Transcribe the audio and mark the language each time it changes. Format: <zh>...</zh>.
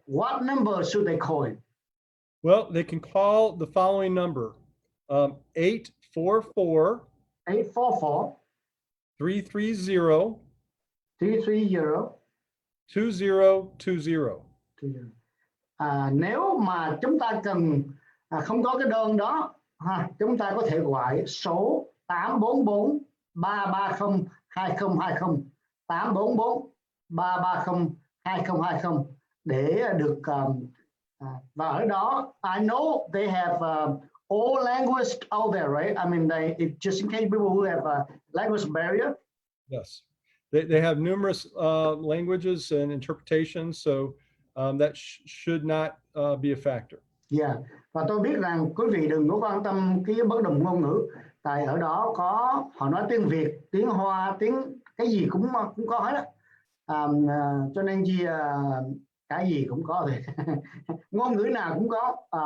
<en>What number should they call in? Well, they can call the following number, 844 330 2020.</en> <vi>Nếu mà chúng ta cần không có cái đơn đó chúng ta có thể gọi số 844 330 2020 844 330 2020 để được và ở đó</vi> <en>I know they have all language out there, right? I mean, just in case people who have a language barrier. Yes, they have numerous languages and interpretations, so that should not be a factor.</en> <vi>Yeah, và tôi biết rằng quý vị đừng có quan tâm cái bất đồng ngôn ngữ, tại ở đó có họ nói tiếng Việt, tiếng Hoa, tiếng cái gì cũng có hết á. Cho nên cái gì cũng có thì ngôn ngữ nào cũng có.</vi>